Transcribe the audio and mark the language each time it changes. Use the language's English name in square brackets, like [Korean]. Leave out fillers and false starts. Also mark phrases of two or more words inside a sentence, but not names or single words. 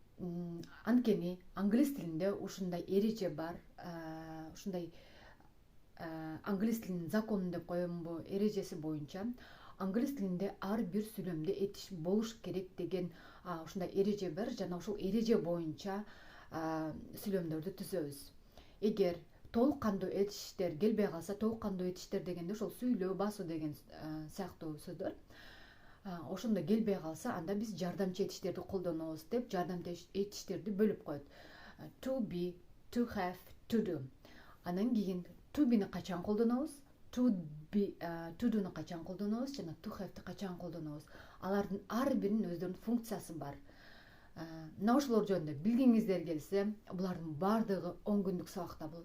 [Kyrgyz] Анткени англис тилинде ушундай эреже бар, ушундай англис тилинин закону деп коемунбу, эрежеси боюнча англис тилинде ар бир сүйлөмдө этиш болуш керек деген ушундай эреже бар жана ошол эреже боюнча сүйлөмдөрдү түзөбүз. Эгер толук кандуу этиштер келбей калса, толук кандуу этиштер дегенде ошол сүйлөө, басуу деген сыяктуу сөздөр. Ошондо келбей калса, анда биз жардамчы этиштерди колдонобуз деп жардамчы этиштерди бөлүп коет. [English] To be, to have, to do. [Kyrgyz] Анан кийин [English] to be'ни [Kyrgyz] качан колдонобуз? [English] To do'ну [Kyrgyz] качан колдонобуз жана [English] to have'ти [Kyrgyz] качан колдонобуз? Алардын ар биринин өздөрүнүн функциясы бар. Мына ошолор жөнүндө билгиңиздер келсе, булардын баардыгы 10 күндүк сабакта болот.